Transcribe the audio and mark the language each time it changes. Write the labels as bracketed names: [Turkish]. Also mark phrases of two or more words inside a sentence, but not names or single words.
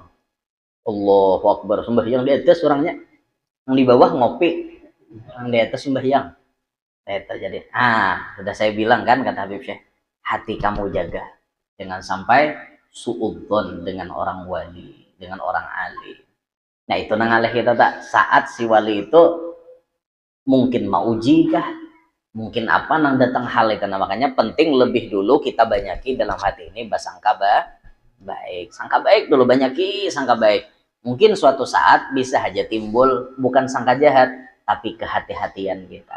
[Indonesian] Allahu Akbar, sembahyang di atas orangnya. Yang di bawah ngopi, yang di atas sembahyang. Terjadi. Sudah saya bilang kan, kata Habib Syekh, hati kamu jaga. Jangan sampai suudzon dengan orang wali, dengan orang alim. [Banjar] Nah itu nangaleh kita tak, saat si wali itu mungkin mau uji kah? [Indonesian] Mungkin apa nang datang hal itu. Nah, makanya penting lebih dulu kita banyaki dalam hati ini bersangka baik. Sangka baik dulu, banyaki sangka baik. Mungkin suatu saat bisa aja timbul bukan sangka jahat, tapi kehati-hatian kita.